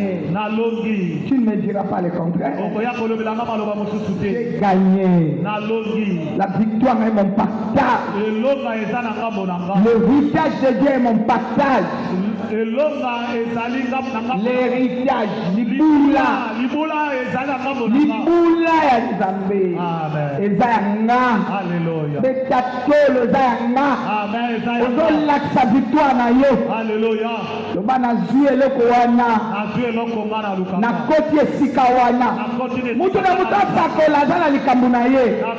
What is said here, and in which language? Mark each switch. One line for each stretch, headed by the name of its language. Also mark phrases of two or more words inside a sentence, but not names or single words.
French: Tu ne me diras pas le contraire. J'ai gagné. La victoire est mon partage. L'héritage de Dieu est mon partage. L'héritage.
Lingala: libula ya nzambe eza ya nga betatolo eza ya nga ozolakisa victoire na yo loba nazwi eloko wana nakoti esika wana mutu na mutu asakola aza na likambo na ye